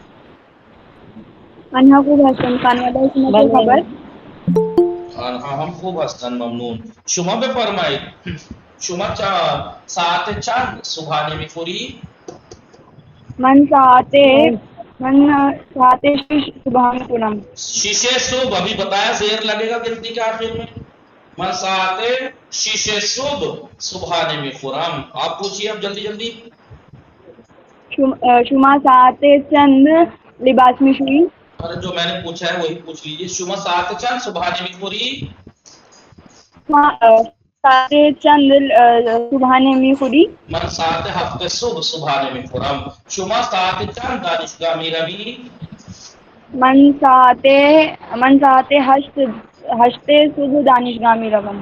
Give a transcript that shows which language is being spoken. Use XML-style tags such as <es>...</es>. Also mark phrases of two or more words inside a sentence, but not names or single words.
<fa>آنها خوب هستند. خانواده شما چه خبر؟ آنها هم خوب هستن ممنون. شما بفرمایید شما ساعت چند صبحانه میخوری؟ من ساعت 6 صبح میکنم. 6 صبح.</fa> <ur>ابھی بتایا زیر لگے گا گنتی کے آخر میں.</ur> <fa>من ساعت 6 صبح صبحانه میخورم.</fa> <ur>آپ پوچھیے اب جلدی جلدی.</ur> <fa>شما ساعت چند لباس میشویی؟</fa> <ur>ارے جو میں نے پوچھا ہے وہی پوچھ لیجیے.</ur> <fa>شما ساعت چند صبحانه میخوری؟ ساعت چند صبحانه میخوری؟ من ساعت 7 صبح صبحانه میخورم. شما ساعت چند دانشگاه میروی؟ من ساعت 8 صبح دانشگاه میروم.</fa>